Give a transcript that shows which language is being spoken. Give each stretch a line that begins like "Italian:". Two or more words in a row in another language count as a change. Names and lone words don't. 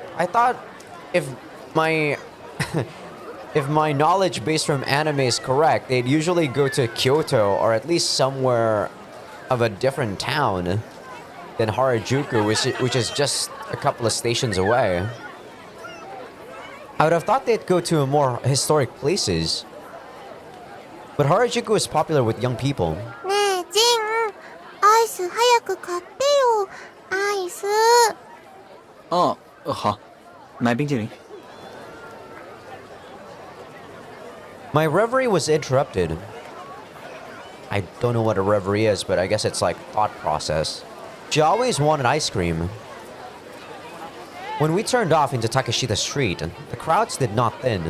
English: I thought if my if my knowledge based from anime is correct, they'd usually go to Kyoto or at least somewhere of a different town than Harajuku, which is just a couple of stations away. I would have thought they'd go to more historic places. But Harajuku is popular with young people.
Japanese: ねえ、ジン、アイス早く買ってよ。アイス。
Chinese: 哦，好，买冰淇淋。
English: My reverie was interrupted. I don't know what a reverie is, but I guess it's like thought process. She always wanted ice cream. When we turned off into Takeshita Street, the crowds did not thin.